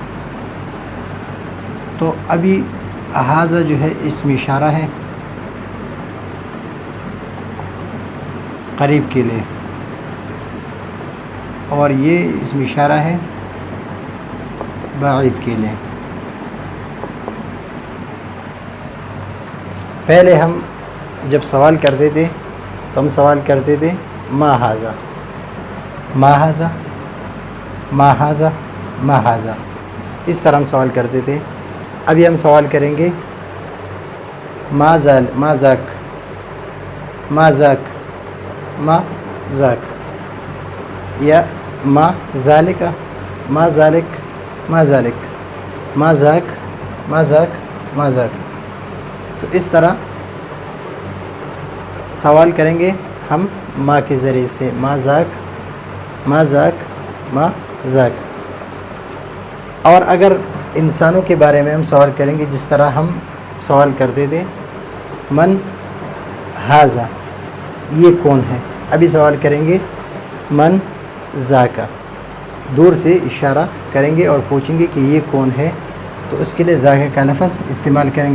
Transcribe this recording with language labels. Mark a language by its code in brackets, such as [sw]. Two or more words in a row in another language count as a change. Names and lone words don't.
[ur] تو ابھی ہاذا جو ہے اسم اشارہ ہے قریب کے لیے، اور یہ اسم اشارہ ہے بعید کے لیے۔ پہلے ہم جب سوال کرتے تھے تو ہم سوال کرتے تھے [ar] ما ہاذا، ما ہاذا، ما ہاذا، ما ہاذا، [ur] اس طرح ہم سوال کرتے تھے۔ ابھی ہم سوال کریں گے [ar] ما ذاک، ما ذاک، ما ذاک، ما ذاک، یا ما ذالک، ما ذالک، ما ذالک، ما ذاک، ما ذاک، ما ذاک۔ [ur] تو اس طرح سوال کریں گے ہم ما کے ذریعے سے، [ar] ما ذاک، ما ذاک، ما ذاک۔ [ur] اور اگر انسانوں کے بارے میں ہم سوال کریں گے جس طرح ہم سوال کرتے تھے [ar] من ہاذا، [ur] یہ کون ہے۔ ابھی سوال کریں گے [ar] من ذاکا، [ur] دور سے اشارہ کریں گے اور پوچھیں گے کہ یہ کون ہے، تو اس کے لیے ذاکا کا لفظ استعمال کریں گے۔